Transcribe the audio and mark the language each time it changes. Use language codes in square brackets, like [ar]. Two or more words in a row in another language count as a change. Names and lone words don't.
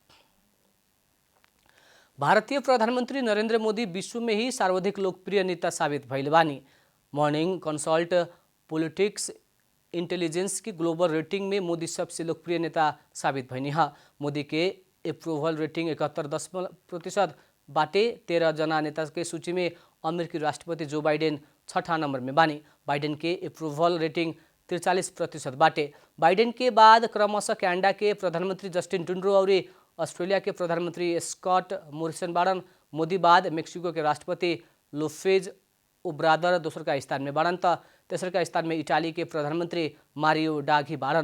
[bho] भारतीय प्रधानमंत्री नरेंद्र मोदी विश्व में ही सर्वाधिक लोकप्रिय नेता साबित भइल बानी। मॉर्निंग कंसल्ट पॉलिटिक्स इंटेलिजेंस की ग्लोबल रेटिंग में मोदी सबसे लोकप्रिय नेता साबित भइनी है। मोदी के [en] approval rating [bho] 71% बाटे। 13 जना नेता के सूची में अमेरिकी राष्ट्रपति जो बाइडेन 6ठा नंबर में बानी। बाइडेन के [en] approval rating [bho] 43% बाटे। बाइडेन के बाद क्रमशः कनाडा के प्रधानमंत्री जस्टिन ट्रुडो और ऑस्ट्रेलिया के प्रधानमंत्री स्कॉट मॉरिसन बारन। मोदी बाद मेक्सिको के राष्ट्रपति लोपेज ओब्रादर दोसर का स्थान में बारन त तेसर का स्थान में इटाली के प्रधानमंत्री मारियो ड्राघी बारन।